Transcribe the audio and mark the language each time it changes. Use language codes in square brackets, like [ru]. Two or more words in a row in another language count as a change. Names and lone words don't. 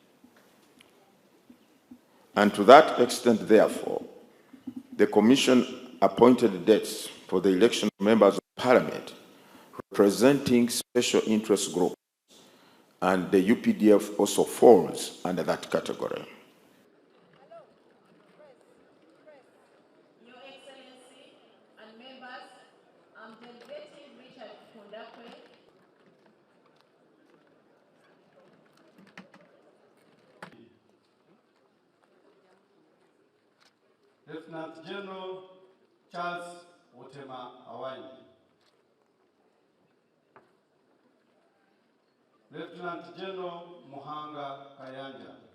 [en] And to that extent, therefore, the Commission appointed dates for the election of members of Parliament representing special interest groups, and the UPDF also falls under that category. Your Excellency and members, I'm delegating Richard Kundakwe. Lieutenant General Charles Otema Awani. Lieutenant General Muhanga Kayanja.